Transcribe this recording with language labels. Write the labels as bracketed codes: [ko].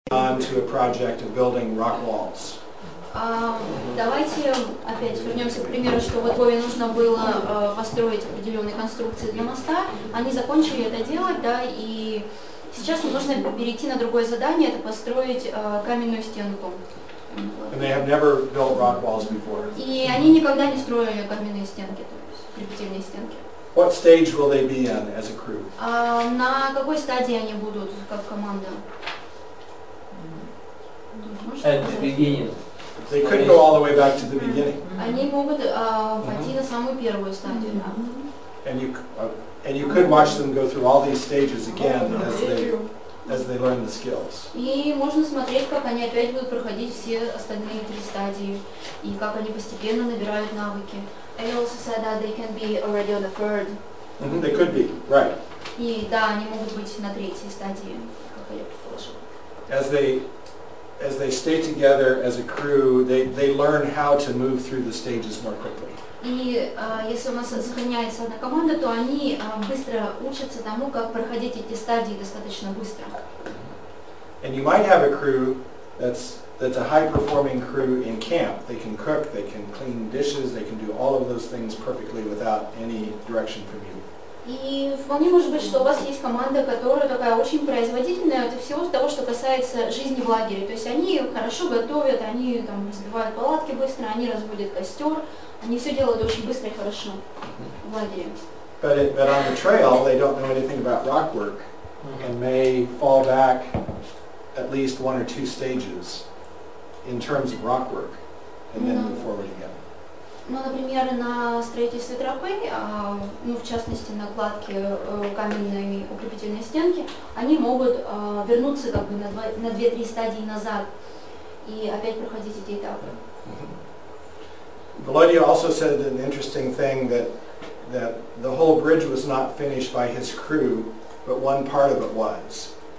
[en] On to a project of building rock walls. [ru] Давайте опять вернемся к примеру, что вот Бобе нужно было построить определенные конструкции для моста. Они закончили это делать, да, и сейчас им нужно перейти на другое задание, это построить каменную стенку. [en] And they have never built rock walls before. [ru] И они никогда не строили каменные стенки, то есть крепительные стенки. [en] What stage will they be in as a crew? [ru] На какой стадии они будут как команда? [en] At the beginning. They could go all the way back to the beginning. [ru] Они могут пойти на самую первую стадию, да. [en] And you could watch them go through all these stages again as they learn the skills. [ru] И можно смотреть, как они опять будут проходить все остальные три стадии и как они постепенно набирают навыки. [en] I also said that they can be already on the third. They could be, right. [ru] И да, они могут быть на третьей стадии, как я предположила. [en] As they stay together as a crew, they learn how to move through the stages more quickly. [ru] И если у нас сохраняется одна команда, то они быстро учатся тому, как проходить эти стадии достаточно быстро. [en] And you might have a crew that's a high-performing crew in camp. They can cook, they can clean dishes, they can do all of those things perfectly without any direction from you. [ru] И вполне может быть, что у вас есть команда, которая такая очень производительная, это всего того, что касается жизни в лагере. То есть они хорошо готовят, они там разбивают палатки быстро, они разводят костер, они все делают очень быстро и хорошо в лагере. [en] But on the trail, they don't know anything about rock work and may fall back at least one or two stages in terms of rock work and then move forward again. [ru] Ну, например, на строительстве тропы, ну, в частности, на кладке каменной укрепительной стенки, они могут вернуться как бы на 2-3 стадии назад и опять проходить эти этапы. [en] Volodya also said an interesting thing that the whole bridge was not finished by his crew, but one part of it was.